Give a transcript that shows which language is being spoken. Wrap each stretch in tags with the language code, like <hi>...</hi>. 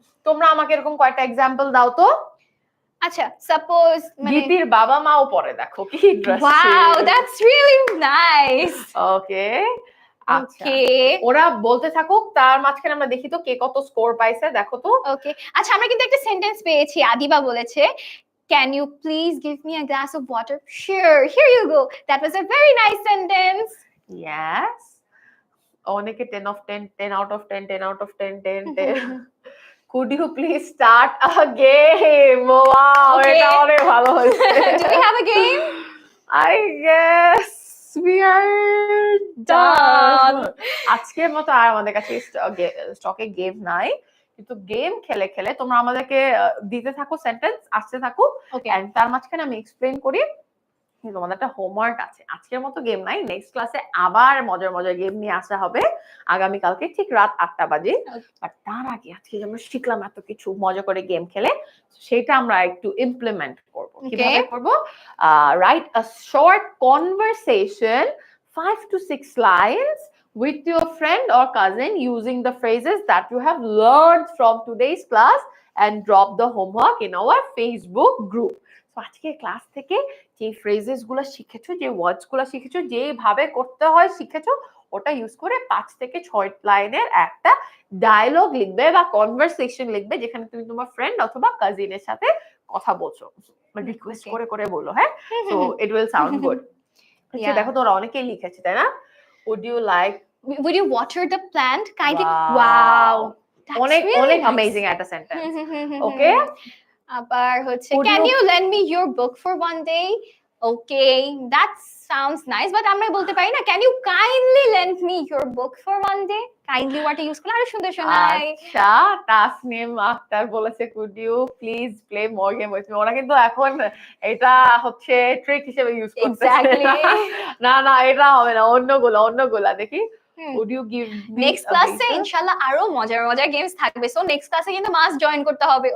<bn>তোমরা আমাকে এরকম কয়েকটা এক্সাম্পল দাও তো। আচ্ছা, সাপোজ গীতির বাবা মাও পরে, দেখো কি interesting.</bn> <en>Wow, that's really nice. Okay, আচ্ছা okay</en> <bn>ওরা বলতে থাকুক, তার মাঝখানে আমরা দেখি তো কে কত স্কোর পাইছে, দেখো তো। ওকে আচ্ছা, আমরা কিন্তু একটা সেন্টেন্স পেয়েছি। আদিবা বলেছে,</bn> <en>can you please give me a glass of water? Sure, here you go. That was a very nice sentence. Yes. অনেকে 10 of 10, 10 out of 10, 10 out of 10, 10, 10. Could you please start a game? Wow, Okay.</en> <bn>এটা অনেক ভালো হয়েছে।</bn> <en>Do we have a game? I guess we are done.</en> <bn>আজকের মতো আর আমাদের কাছে স্টকে গেম নাই, কিন্তু গেম খেলে খেলে তোমরা আমাদেরকে দিতে থাকো সেন্টেন্স, আসতে থাকো, ওকে এন্ড তার মাঝখানে আমি এক্সপ্লেইন করি। তোমাদের একটা হোমওয়ার্ক আছে, আজকের মতো গেম নাই, নেক্সট ক্লাসে আবার মজার মজার গেম নিয়ে আসা হবে আগামী কালকে ঠিক রাত 8টা বাজে। বাট তার আগে আজকে আমরা শিখলাম এত কিছু, মজা করে গেম খেলে সেটা আমরা একটু ইমপ্লিমেন্ট করব। কিভাবে করব?</bn> <en>Write a short conversation 5 to 6 lines with your friend or cousin using the phrases that you have learned from today's class and drop the homework in our Facebook group.</en> <bn>So আজকে class থেকে যে phrases গুলো শিখেছো, যে ওয়ার্ডস গুলো শিখেছো, যেভাবে করতে হয় শিখেছো, ওটা ইউজ করে 5 থেকে 6 লাইনের একটা ডায়লগ লিখবে বা কনভারসেশন লিখবে, যেখানে তুমি তোমার ফ্রেন্ড অথবা কাজিনের সাথে কথা বলছো, রিকোয়েস্ট করে করে বলো। হ্যাঁ,</bn> <en>So it will sound good.</en> <bn>আচ্ছা দেখো তোরা অনেকেই লিখেছে, তাই না?</bn> <en>Would you water the plant kindly? Wow,</en> <bn>অনেক অনেক অ্যামেজিং একটা সেন্টেন্স। ওকে,</bn> <en>আবার হচ্ছে can you lend me your book for one day? Okay, that sounds nice, but</en> <bn>আমরা বলতে পারি না</bn> <en>can you kindly lend me your book for one day?</en> <bn>Kindly ওয়ার্ডটা ইউজ করলে আরো সুন্দর শোনায়। আচ্ছা, তাসনিম আক্তার বলেছে</bn> <en>could you please play more game with me?</en> <bn>ওরা কিন্তু এখন এটা হচ্ছে ট্রিক হিসেবে ইউজ করতেছে। না না, এটা হবে না, অন্যগুলা দেখি।</bn> <en>Would you give me</en> <bn>next ক্লাসে ইনশাআল্লাহ আরো মজার মজার গেমস থাকবে, সো নেক্সট ক্লাসে কিন্তু মাস্ট জয়েন করতে হবে।</bn>